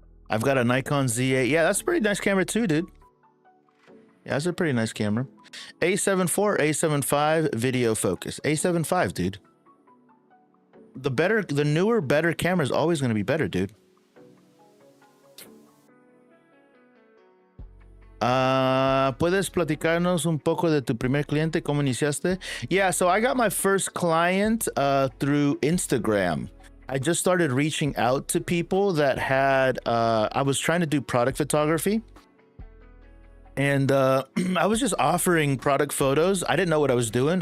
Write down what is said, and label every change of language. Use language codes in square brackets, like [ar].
[en] I've got a Nikon Z8. Yeah, that's a pretty nice camera too, dude. Yeah, that's a pretty nice camera. A7 IV, A7 V video focus. A7 V, dude. The newer, better camera is always going to be better, dude. [es] ¿Puedes platicarnos un poco de tu primer cliente? ¿Cómo iniciaste? [en] Yeah, so I got my first client through Instagram. I just started reaching out to people that had, I was trying to do product photography. And I was just offering product photos. I didn't know what I was doing.